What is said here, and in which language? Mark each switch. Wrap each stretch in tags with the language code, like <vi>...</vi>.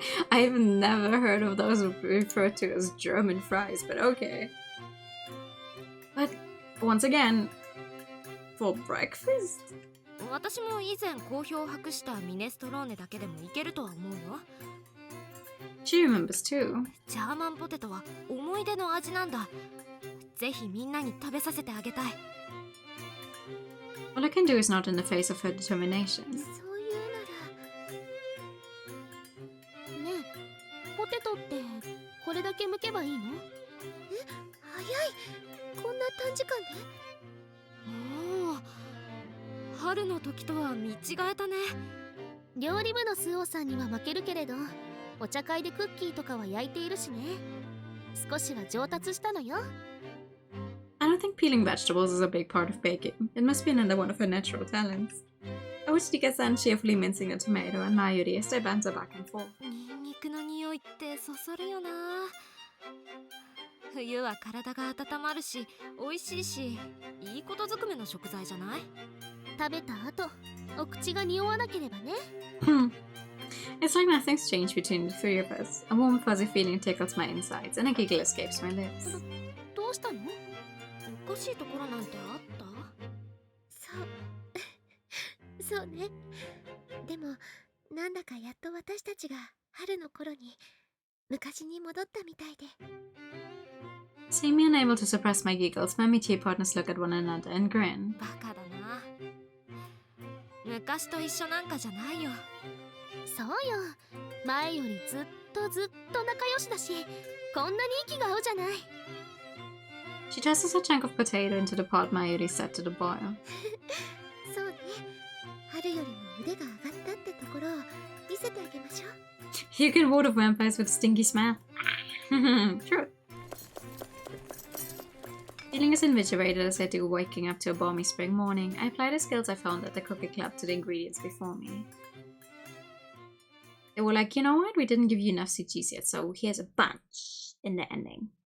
<en>I've never heard of those referred to as German fries, but okay. But once again, for breakfast?</en> <ja>私も以前好評を博したミネストローネだけでもいけるとは思うよ。</ja> <en>She remembers too.</en> <ja>ジャーマンポテトは思い出の味なんだ。ぜひみんなに食べさせてあげたい。</ja> <en>All I can do is not in the face of her determination.</en> <ja>そういうなら。ねえ、ポテトってこれだけ剥けばいいの？早い。こんな短時間で？おお、春の時とは見違えたね。料理部のスオーさんには負けるけれど、お茶会でクッキーとかは焼いているしね。少しは上達したのよ。</ja> <en>I don't think peeling vegetables is a big part of baking. It must be another one of her natural talents. I watched Rika-san cheerfully mincing a tomato and Mayuri as they banter back and forth.</en> <ja>ニンニクの匂いってそそるよな。冬は体が温まるし、美味しいし、いいことずくめの食材じゃない？食べた後、お口が匂わなければね。</ja> <en>It's like nothing's changed between the three of us. A warm fuzzy feeling tickles my insides and a giggle escapes my lips.</en> <ja>どうしたの？おかしいところなんてあった？そうね。でもなんだかやっと私たちが春の頃に昔に戻ったみたいで。</ja> <en>Seeing me unable to suppress my giggles, my tea partners look at one another and grin.</en> <ja>バカだな。昔と一緒なんかじゃないよ。そうよ。前よりずっと仲良しだし、こんなに息が合うじゃない。</ja> <en>She tosses a chunk of potato into the pot Mayuri set to the boil.</en> <ja>そうね。春よりも腕が上がったってところを見せてあげましょう。</ja> <en>You can ward off vampires with stinky smell. True. Feeling as invigorated as I do waking up to a balmy spring morning, I apply the skills I found at the cookie club to the ingredients before me. They were like, you know what, we didn't give you enough CGs yet, so here's a bunch in the ending.</en>